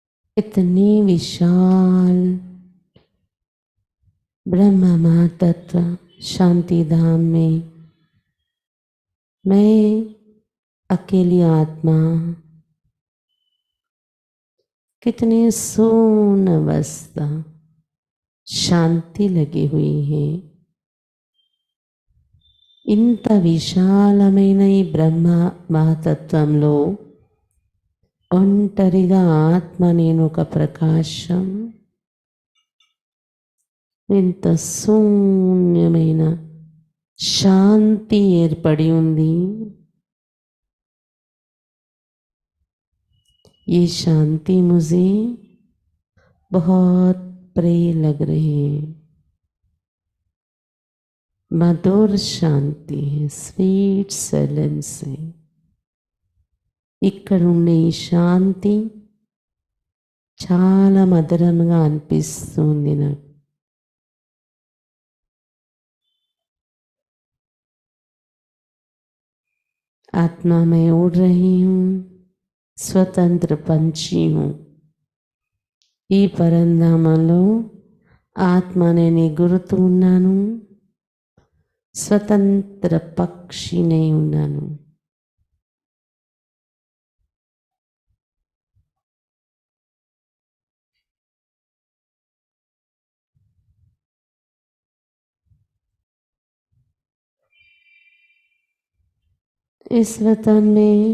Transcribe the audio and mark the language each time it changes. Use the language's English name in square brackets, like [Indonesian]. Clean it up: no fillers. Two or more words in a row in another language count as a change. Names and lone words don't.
[Hindi] इतनी विशाल ब्रह्म महातत्व शांति धाम में मैं अकेली आत्मा कितनी सून अवस्था शांति लगी हुई है। [Telugu] ఇంత విశాలమైన ఈ బ్రహ్మ మహతత్వంలో ఒంటరిగా ఆత్మ నేను ఒక ప్రకాశం, ఇంత శూన్యమైన శాంతి ఏర్పడి ఉంది। [Hindi] ये शांति मुझे बहुत प्रिय लग रही है। मधुर शांति है, [English] sweet silence [Hindi] है। [Telugu] ఇక్కడ ఉండే ఈ శాంతి చాలా మధురంగా అనిపిస్తుంది నాకు। [Hindi] आत्मा में उड़ रही हूँ, स्वतंत्र पंछी हूँ। [Telugu] ఈ పరంధామంలో ఆత్మ నేను ఎగురుతూ ఉన్నాను, స్వతంత్ర పక్షినై ఉన్నాను। [Hindi] इस वतन में